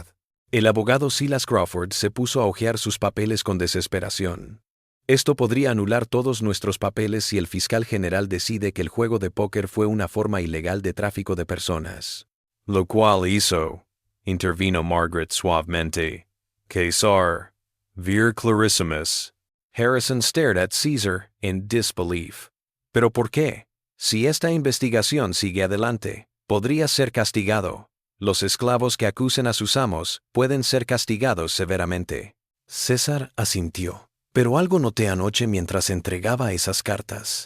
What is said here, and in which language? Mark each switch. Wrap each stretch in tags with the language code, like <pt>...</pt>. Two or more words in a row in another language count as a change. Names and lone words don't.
<es>El abogado Silas Crawford se puso a hojear sus papeles con desesperación. Esto podría anular todos nuestros papeles si el fiscal general decide que el juego de póker fue una forma ilegal de tráfico de personas. Lo cual hizo, intervino Margaret suavemente,</es> <la>Caesar, vir clarissimus.</la> <en>Harrison stared at Caesar in disbelief.</en> <es>¿Pero por qué? Si esta investigación sigue adelante, podría ser castigado. Los esclavos que acusen a sus amos pueden ser castigados severamente. César asintió. Pero algo noté anoche mientras entregaba esas cartas.</es>